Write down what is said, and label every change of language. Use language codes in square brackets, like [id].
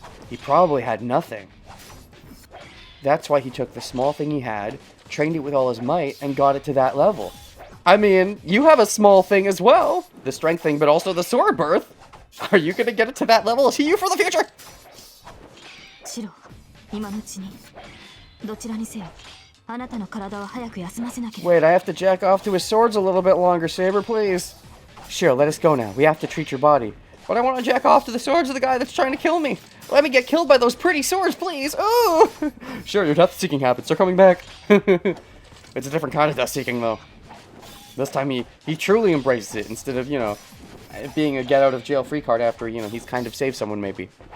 [en] He probably had nothing. That's why he took the small thing he had, trained it with all his might, and got it to that level. I mean, you have a small thing as well. The strength thing, but also the sword birth. Are you gonna get it to that level? See you for the future! [ja] Shiro, 今のうちにどちらにせよあなたの体は早く休ませなければ [en] Wait, I have to jack off to his swords a little bit longer, Saber, please. Shiro, let us go now. We have to treat your body. But I want to jack off to the swords of the guy that's trying to kill me. Let me get killed by those pretty swords, please. Oh! Sure, your death-seeking habits are coming back. It's a different kind of death-seeking, though. This time he truly embraces it, instead of, you know, being a get-out-of-jail-free card after, you know, he's kind of saved someone, maybe.